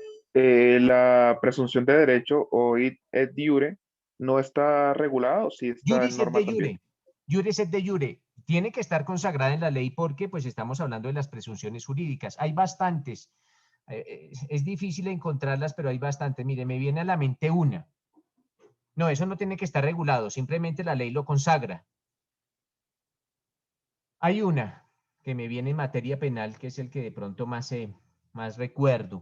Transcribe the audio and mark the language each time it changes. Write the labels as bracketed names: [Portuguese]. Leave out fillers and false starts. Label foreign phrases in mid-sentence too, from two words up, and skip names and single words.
[Spanish] La presunción de derecho o [Latin] id et iure [Spanish] no está regulado, sí está en [Latin] Juris et [Spanish] norma [Latin] de [Spanish] también. [Latin] jure. Juris et de jure. [Spanish] Tiene que estar consagrada en la ley porque pues estamos hablando de las presunciones jurídicas. Hay bastantes. Es difícil encontrarlas, pero hay bastantes. Mire, me viene a la mente una. No, eso no tiene que estar regulado. Simplemente la ley lo consagra. Hay una que me viene en materia penal, que es el que de pronto más recuerdo.